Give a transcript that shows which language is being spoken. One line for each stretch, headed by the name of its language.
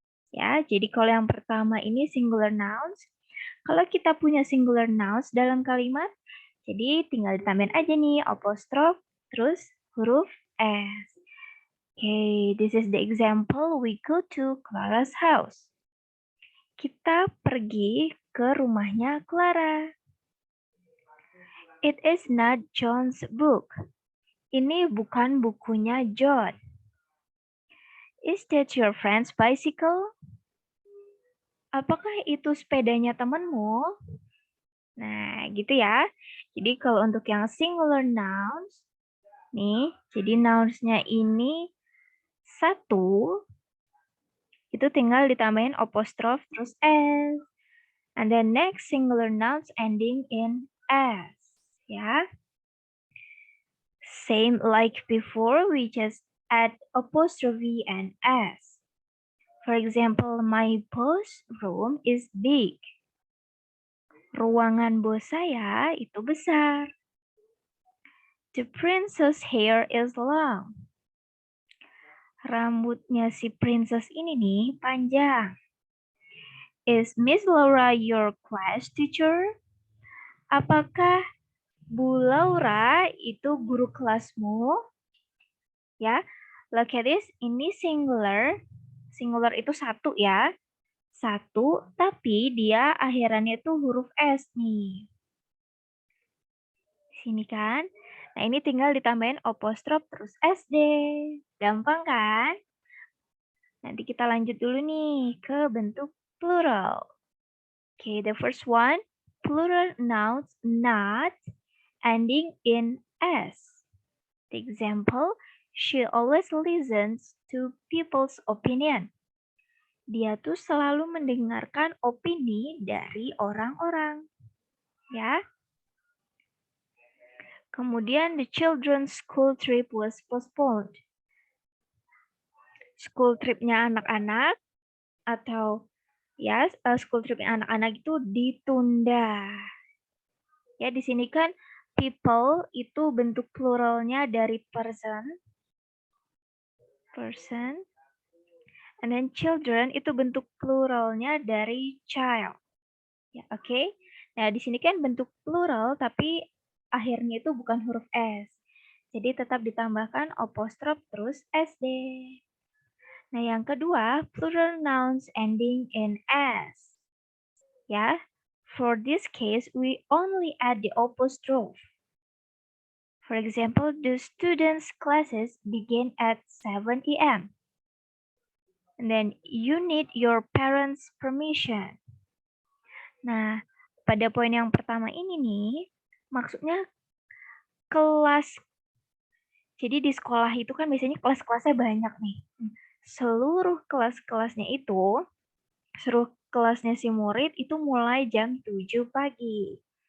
Indonesian: Ya, jadi kalau yang pertama ini singular nouns, kalau kita punya singular nouns dalam kalimat, jadi tinggal ditambahin aja nih apostrof, terus huruf S.
English: Okay, this is the example. We go to Clara's house.
Indonesian: Kita pergi ke rumahnya Clara.
English: It is not John's book.
Indonesian: Ini bukan bukunya John.
English: Is that your friend's bicycle?
Indonesian: Apakah itu sepedanya temanmu? Nah, gitu ya. Jadi kalau untuk yang singular nouns, nih, jadi nouns-nya ini satu, itu tinggal ditambahin apostrof terus S.
English: And then next singular nouns ending in S. Ya. Same like before, we just add apostrophe and S. For example, my boss room is big.
Indonesian: Ruangan bos saya itu besar.
English: The princess hair is long.
Indonesian: Rambutnya si princess ini nih panjang.
English: Is Miss Laura your class teacher?
Indonesian: Apakah Bu Laura itu guru kelasmu? Ya,
English: look at this.
Indonesian: Ini singular. Singular itu satu ya. Satu, tapi dia akhirannya tuh huruf S nih. Sini kan. Nah, ini tinggal ditambahin apostrof terus SD. Gampang kan? Nanti kita lanjut dulu nih ke bentuk plural.
English: Okay, the first one, plural nouns not ending in S. The example, she always listens to people's opinion.
Indonesian: Dia tuh selalu mendengarkan opini dari orang-orang. Ya.
English: Kemudian the children's school trip was postponed.
Indonesian: school trip-nya anak-anak atau ya, school trip-nya anak-anak itu ditunda. Ya, di sini kan people itu bentuk pluralnya dari person, and then children itu bentuk pluralnya dari child. Ya, oke. Nah, di sini kan bentuk plural tapi akhirnya itu bukan huruf S. Jadi tetap ditambahkan apostrof terus SD. Nah, yang kedua, plural nouns ending in S.
English: Ya, for this case, we only add the apostrophe. For example, the students' classes begin at 7 a.m. And then you need your parents' permission.
Indonesian: Nah, pada poin yang pertama ini nih, maksudnya kelas. Jadi di sekolah itu kan biasanya kelas-kelasnya banyak nih. Seluruh kelas-kelasnya itu, seluruh kelasnya si murid itu mulai jam 7 pagi.